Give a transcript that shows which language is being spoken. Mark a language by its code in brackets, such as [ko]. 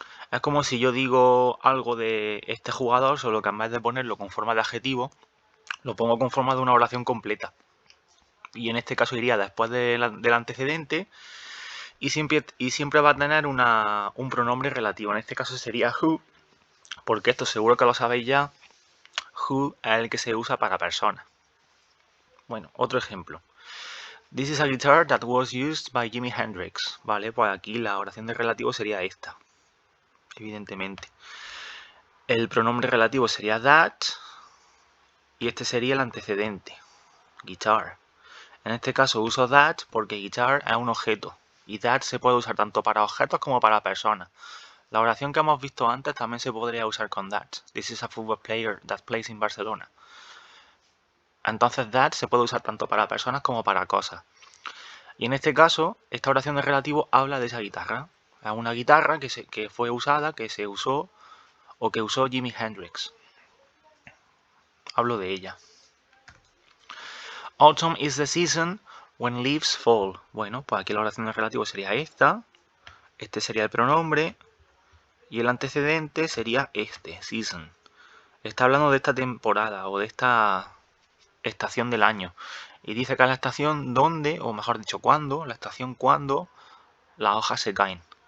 [es] Es como si yo digo algo de este jugador, solo que en vez de ponerlo con forma de adjetivo, lo pongo con forma de una oración completa. Y en este caso iría después del antecedente y siempre va a tener un pronombre relativo. En este caso sería who, porque esto seguro que lo sabéis ya. Who es el que se usa para personas. Bueno, otro ejemplo. [en] This is a guitar that was used by Jimi Hendrix. [es] Vale, pues aquí la oración de relativo sería esta, evidentemente. El pronombre relativo sería that y este sería el antecedente, guitar. En este caso uso that porque guitar es un objeto y that se puede usar tanto para objetos como para personas. La oración que hemos visto antes también se podría usar con that. [en] This is a football player that plays in Barcelona. [es] Entonces that se puede usar tanto para personas como para cosas. Y en este caso, esta oración de relativo habla de esa guitarra. Es una guitarra que fue usada, que se usó o que usó Jimi Hendrix. Hablo de ella. [en] Autumn is the season when leaves fall. [es] Bueno, pues aquí la oración de relativo sería esta. Este sería el pronombre. Y el antecedente sería este, season. Está hablando de esta temporada o de esta estación del año. Y dice que es la estación donde, o mejor dicho, cuando, la estación cuando las hojas se caen.